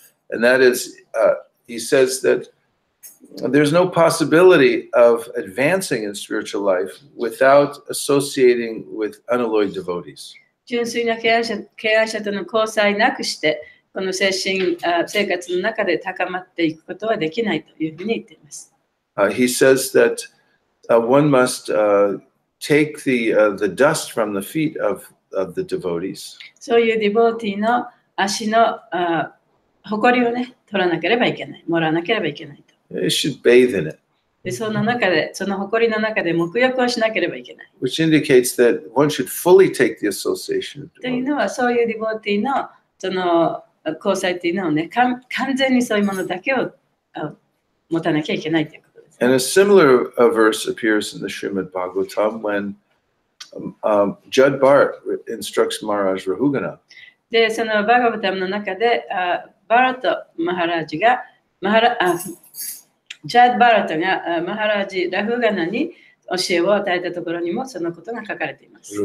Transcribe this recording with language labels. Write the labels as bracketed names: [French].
[English] And that is, he says that there's no possibility of advancing in spiritual life without associating with unalloyed devotees. [Japanese] 純粋な敬愛者との交際なくして、この精神生活の中で高まっていくことはできないというふうに言っています。 [English] He says that one must take the dust from the feet of the devotees. [Japanese] そういうディボーティーの足の埃をね、取らなければいけない、もらわなければいけないと。 [English] They should bathe in it. [Japanese] でその中で、その埃の中で沐浴をしなければいけない。 [English] Which indicates that one should fully take the association of [Japanese] という [English] devotees. [Japanese] のは、そういうディボーティーのその交際というのをね、完全にそういうものだけを持たなきゃいけないということです。 [English] And a similar verse appears in the Srimad Bhagavatam when Jad Bharat instructs Maharaj Rahugana. [Japanese] で、そのバガバタムの中で、バラト・マハラージが、ジャッド・バラトがマハラージ・ラフガナに教えを与えたところにもそのことが書かれています。